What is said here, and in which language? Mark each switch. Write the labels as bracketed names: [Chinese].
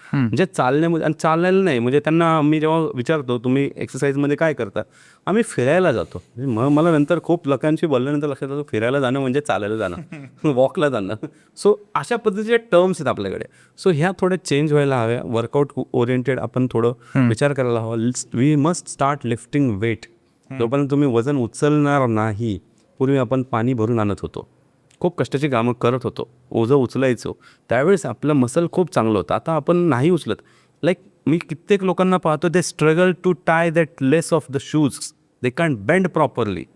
[Marathi] म्हणजे चालण्यामध्ये, आणि चालायला नाही म्हणजे त्यांना मी जेव्हा विचारतो तुम्ही एक्सरसाइजमध्ये काय करता, आम्ही फिरायला जातो. मग मला नंतर खूप लोकांशी बोलल्यानंतर लक्षात येतं फिरायला जाणं म्हणजे चालायला जाणं, वॉकला जाणं. सो अशा पद्धतीचे टर्म्स आहेत आपल्याकडे. सो ह्या थोड्या चेंज व्हायला हव्या. वर्कआउट ओरिएंटेड आपण थोडं विचार करायला हवा. [English] We must start lifting weight. [Marathi] जोपर्यंत तुम्ही वजन उचलणार नाही, पूर्वी आपण पाणी भरून आणत होतो, खूप कष्टाची कामं करत होतो, ओझं उचलायचो, त्यावेळेस आपलं मसल खूप चांगलं होतं. आता आपण नाही उचलत. [English] like [Marathi] मी कित्येक लोकांना पाहतो, [English] They struggle to tie that lace of the shoes, they can't bend properly.